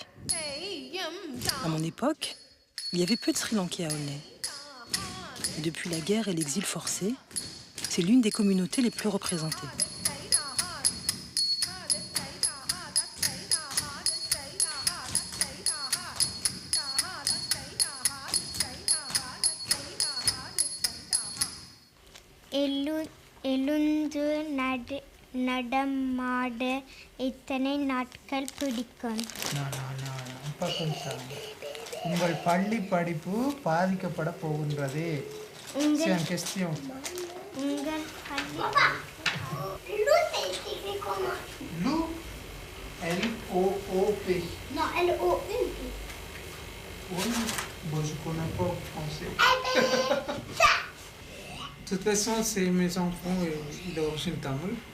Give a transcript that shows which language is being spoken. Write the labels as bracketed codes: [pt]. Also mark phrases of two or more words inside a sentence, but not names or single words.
[fr] À mon époque, il y avait peu de Sri Lankais à Aulnay. Et depuis la guerre et l'exil forcé, c'est l'une des communautés les plus représentées. [ta] எழுந்து நடமாட இத்தனை நாட்கள் பிடிக்கும். [fr] Pas comme ça. [ta] உங்கள் பள்ளி படிப்பு பாதிக்கப்பட போகின்றது. [fr] C'est une question. [ta] உங்கள் பள்ளி [fr] Loup, c'est écrit comment? Loup, L-O-O-P. Non, L-O-U-P. Oui, bon, je connais pas le français. De toute façon, c'est mes enfants d'origine tamoule.